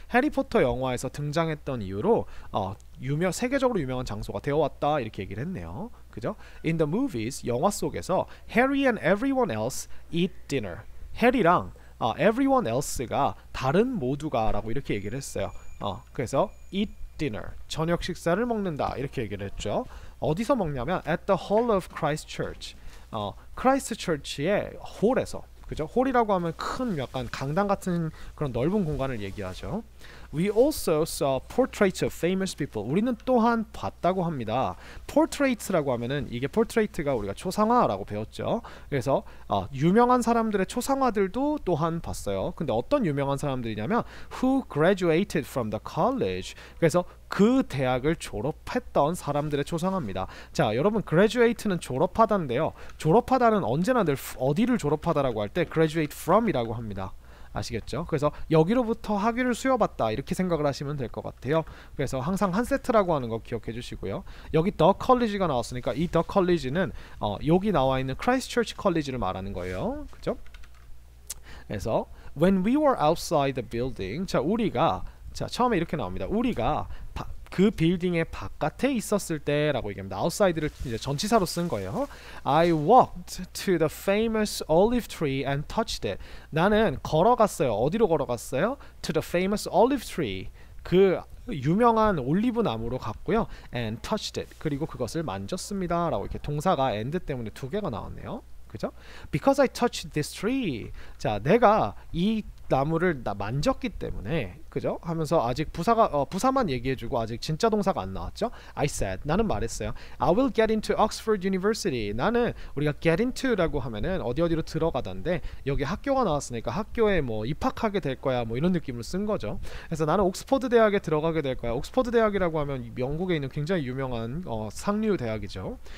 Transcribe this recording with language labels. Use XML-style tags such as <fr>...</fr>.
<ko>해리포터 영화에서 등장했던 이유로 세계적으로 유명한 장소가 되어왔다 이렇게 얘기를 했네요. 그죠?</ko> <en>In the movies,</en> <ko>영화 속에서</ko> <en>Harry and everyone else eat dinner.</en> <ko>해리랑</ko> <en>everyone else</en> <ko>가 다른 모두가 라고 이렇게 얘기를 했어요. 그래서</ko> <en>eat dinner,</en> <ko>저녁 식사를 먹는다 이렇게 얘기를 했죠. 어디서 먹냐면</ko> <en>at the hall of Christ Church.</en> <ko>크라이스트 처치의 홀에서, 그죠? 홀이라고 하면 큰 약간 강당 같은 그런 넓은 공간을 얘기하죠.</ko> <en>We also saw portraits of famous people.</en> <ko>우리는 또한 봤다고 합니다. portraits라고 하면은 이게 portrait가 우리가 초상화라고 배웠죠. 그래서 유명한 사람들의 초상화들도 또한 봤어요. 근데 어떤 유명한 사람들이냐면</ko> <en>who graduated from the college.</en> <ko>그래서 그 대학을 졸업했던 사람들의 초상화입니다. 자, 여러분 graduate는 졸업하다인데요. 졸업하다는 언제나 늘 어디를 졸업하다라고 할 때 graduate from이라고 합니다. 아시겠죠? 그래서 여기로부터 학위를 수여받다 이렇게 생각을 하시면 될 것 같아요. 그래서 항상 한 세트라고 하는 거 기억해 주시고요. 여기 The College가 나왔으니까 이 The College는 여기 나와 있는 Christ Church College를 말하는 거예요. 그죠? 그래서</ko> <en>When we were outside the building,</en> <ko>자, 처음에 이렇게 나옵니다. 우리가 그 빌딩의 바깥에 있었을 때라고 얘기합니다. outside를 이제 전치사로 쓴 거예요.</ko> <en>I walked to the famous olive tree and touched it.</en> <ko>나는 걸어갔어요. 어디로 걸어갔어요?</ko> <en>To the famous olive tree.</en> <ko>그 유명한 올리브 나무로 갔고요.</ko> <en>And touched it.</en> <ko>그리고 그것을 만졌습니다. 라고 이렇게 동사가 and 때문에 두 개가 나왔네요. 그죠?</ko> <en>Because I touched this tree.</en> <ko>자, 내가 이 나무를 만졌기 때문에, 그죠? 하면서 아직 부사만 얘기해주고 아직 진짜 동사가 안 나왔죠?</ko> <en>I said,</en> <ko>나는 말했어요.</ko> <en>I will get into Oxford University.</en> <ko>나는 우리가 get into라고 하면은 어디로 들어가던데 여기 학교가 나왔으니까 학교에 뭐 입학하게 될 거야 뭐 이런 느낌을 쓴 거죠. 그래서 나는 옥스퍼드 대학에 들어가게 될 거야. 옥스퍼드 대학이라고 하면 영국에 있는 굉장히 유명한 상류 대학이죠.</ko>